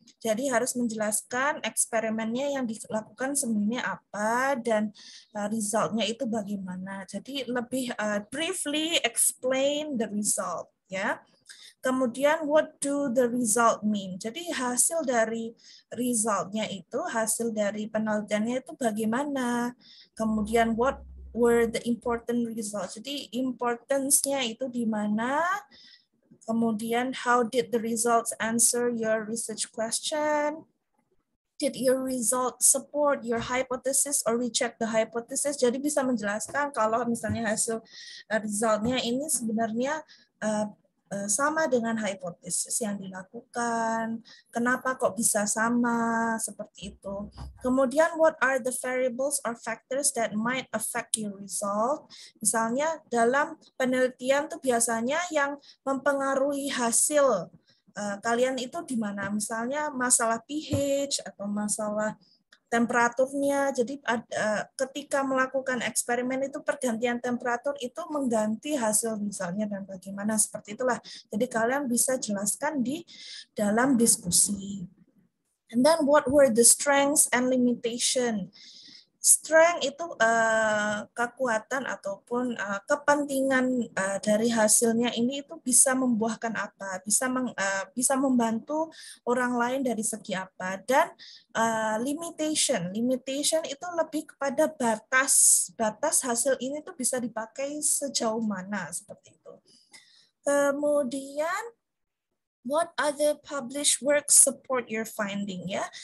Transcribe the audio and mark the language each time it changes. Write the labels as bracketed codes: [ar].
[id] Jadi harus menjelaskan eksperimennya yang dilakukan sebenarnya apa dan resultnya itu bagaimana. Jadi lebih [en] briefly explain the result [id] ya. Kemudian [en] what do the result mean? [id] Jadi hasil dari resultnya itu, hasil dari penelitiannya itu bagaimana? Kemudian [en] what were the important results? [id] Jadi importance-nya itu di mana? Kemudian [en] how did the results answer your research question? Did your result support your hypothesis or reject the hypothesis? [id] Jadi bisa menjelaskan kalau misalnya hasil resultnya ini sebenarnya sama dengan hipotesis yang dilakukan. Kenapa kok bisa sama seperti itu? Kemudian [en] what are the variables or factors that might affect your result? [id] Misalnya dalam penelitian tuh biasanya yang mempengaruhi hasil kalian itu di mana? Misalnya masalah pH atau masalah temperaturnya. Jadi ketika melakukan eksperimen itu pergantian temperatur itu mengganti hasil misalnya dan bagaimana seperti itulah. Jadi kalian bisa jelaskan di dalam diskusi. [en] And then what were the strengths and limitation? [id] Strength itu kekuatan ataupun kepentingan dari hasilnya ini itu bisa membuahkan apa, bisa membantu orang lain dari segi apa, dan limitation itu lebih kepada batas hasil ini tuh bisa dipakai sejauh mana seperti itu. Kemudian [en] what other published works support your finding, [id] ya?